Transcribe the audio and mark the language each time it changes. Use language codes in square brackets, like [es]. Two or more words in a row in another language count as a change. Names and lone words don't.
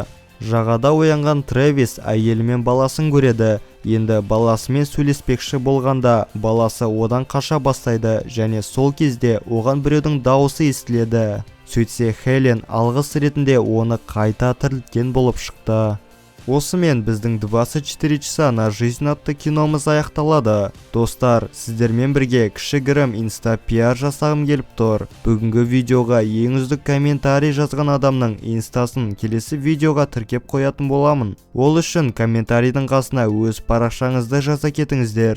[kk] Жағада оянған Трэвис әйелі мен баласын көреді. Енді баласымен сөйлеспекші болғанда, баласы одан қаша бастайды және сол кезде оған біреудің дауысы естіледі. Сөйтсе Хелен алғыс ретінде оны қайта тірілткен болып шықты. Осымен біздің 24 часа на жизнь атты киномыз аяқталады. Достар, сіздермен бірге кішігірім инста-пиар жасағым келіп тұр. Бүгінгі видеоға ең үздік комментарий жазған адамның инстасын келесі видеоға тіркеп қоятын боламын. Ол үшін комментарийдің қасына өз парақшаңызды жаза кетіңіздер.